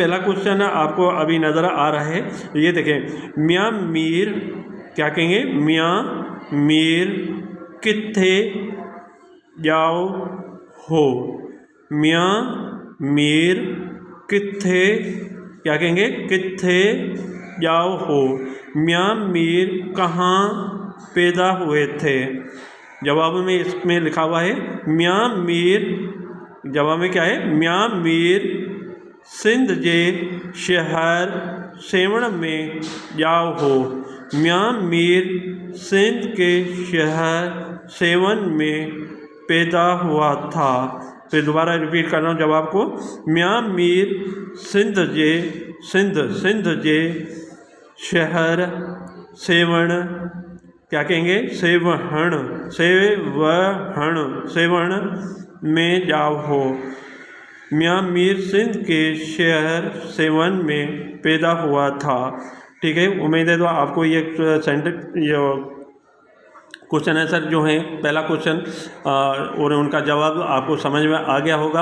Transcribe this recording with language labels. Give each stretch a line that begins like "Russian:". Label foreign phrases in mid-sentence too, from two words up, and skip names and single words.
Hindi: पहला क्वेश्चन आपको अभी नज़र आ रहा है, ये देखें, मियाँ मीर, क्या कहेंगे,
Sindhi: मियाँ मीर कित्थे जाओ हो, मियाँ मीर कित्थे,
Hindi: क्या कहेंगे,
Sindhi: कित्थे जाओ हो,
Hindi: मियाँ मीर कहाँ पैदा हुए थे। जवाब में इसमें लिखा हुआ है
Sindhi: मियाँ मीर, जवाब में क्या है, मियाँ मीर सिंध जे शहर सेवण में जाओ हो,
Hindi: मियाँ मीर सिंध के शहर सेवन में पैदा हुआ था। फिर दोबारा रिपीट कर रहा हूँ जवाब को,
Sindhi: मियाँ मीर सिंध जे, सिंध जे शहर सेवण,
Hindi: क्या कहेंगे,
Sindhi: सेवण में जाओ हो,
Hindi: मियाँ मीर सिंध के शहर सेवन में पैदा हुआ था। ठीक है, उम्मीद है तो आपको ये क्वेश्चन आंसर जो है, पहला क्वेश्चन और उनका जवाब आपको समझ में आ गया होगा।